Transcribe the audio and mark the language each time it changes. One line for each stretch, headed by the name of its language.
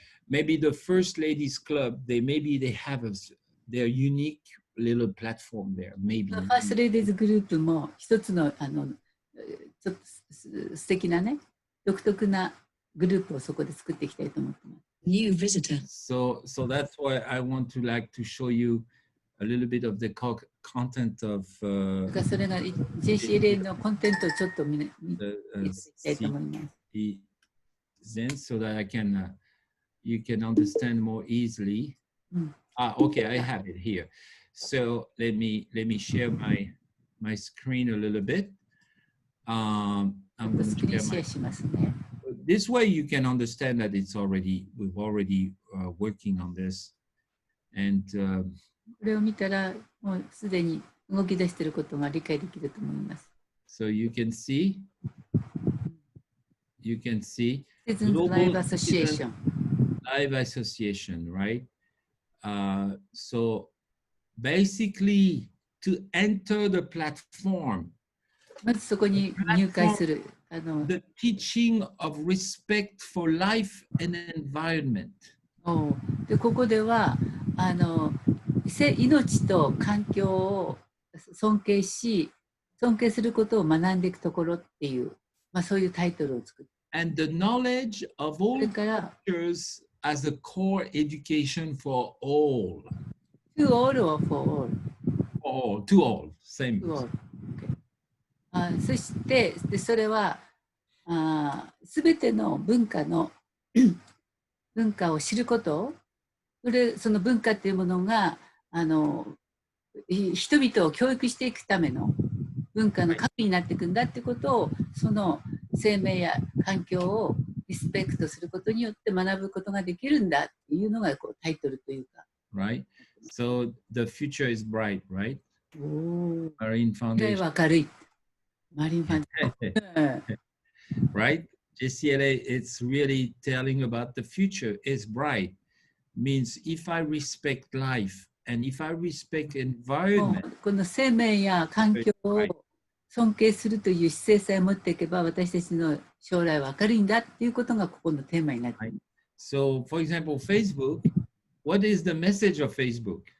English: Maybe the First Ladies Club, maybe they have their unique little platform there. Maybe.
Japanese: ファーストレディーズグループも一つのちょっと素敵なね、独特なグループをそこで作っていきたいと思ってます。
English: New visitor. So that's why I want to show you a little bit of the content of
Japanese: だからそれが GCLA のコンテンツをちょっと見ていきたいと思います。
English: so that you can understand more easily. Okay, I have it here. So let me share my screen a little bit. I'm going to share this way you can understand that we've already working on this. And
Japanese: これを見たらもうすでに動き出していることが理解できると思います。
English: So you can see Citizens Live Association. Live Association, right? So basically to enter the platform,
Japanese: まずそこに入会する。
English: the teaching of respect for life and environment.
Japanese: でここでは命と環境を尊敬することを学んでいくところっていう、そういうタイトルを作って。
English: And the knowledge of all cultures as a core education for all. To all or for all? To all. Same. To all. Okay.
Japanese: そしてそれはすべての文化を知ること、その文化っていうものが人々を教育していくための文化の核になっていくんだってことを、その生命や環境をリスペクトすることによって学ぶことができるんだっていうのがタイトルというか。
English: Right. So the future is bright, right? Marine Foundation.
Japanese: 明るい。マリンファンデーション。
English: Right? GCLA, it's really telling about the future is bright. Means if I respect life and if I respect environment.
Japanese: この生命や環境を尊敬するという姿勢さえ持っていけば、私たちの将来は明るいんだっていうことがここのテーマになっている。
English: So, for example, Facebook, what is the message of Facebook?